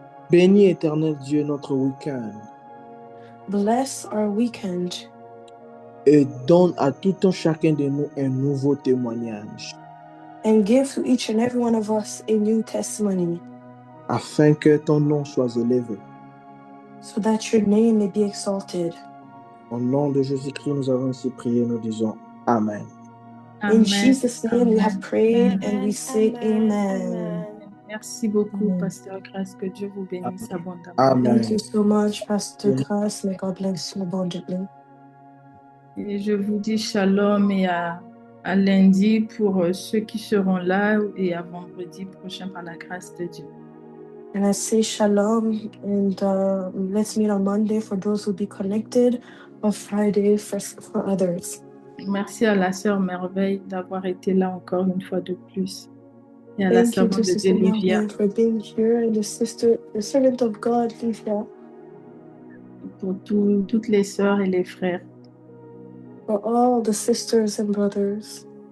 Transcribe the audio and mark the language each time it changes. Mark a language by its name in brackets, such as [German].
[French] Bénis, éternel Dieu, notre week-end. [English] Bless our weekend. [French] et donne à tout un chacun de nous un nouveau témoignage. [English] And give to each and every one of us a new testimony. [French] Afin que ton nom soit élevé. [English] So that your name may be exalted. [French] Au nom de Jésus-Christ, nous avons ainsi prié, nous disons Amen. Amen. [English] In Jesus' name we have prayed and we say Amen. [French] Merci beaucoup, Pasteur Grace. Que Dieu vous bénisse abondamment. Amen. [English] Thank you so much, Pastor Grace. May God bless you abundantly. [French] Et je vous dis shalom et à lundi pour ceux qui seront là et à vendredi prochain par la grâce de Dieu. [English] And I say shalom and let's meet on Monday for those who be connected, or Friday for others. [French] Merci à la sœur Merveille d'avoir été là encore une fois de plus. Et à la servante de Dieu Livia. [English] For being here, and the servant of God Livia. [French] Pour toutes les sœurs et les frères. [English] For all the sisters and brothers.